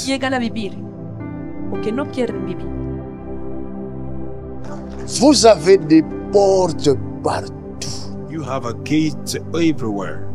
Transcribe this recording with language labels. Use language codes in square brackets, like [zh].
[es] llegan a vivir o que no quieren vivir. [fr] Vous avez des portes partout. [en] You have a gate everywhere.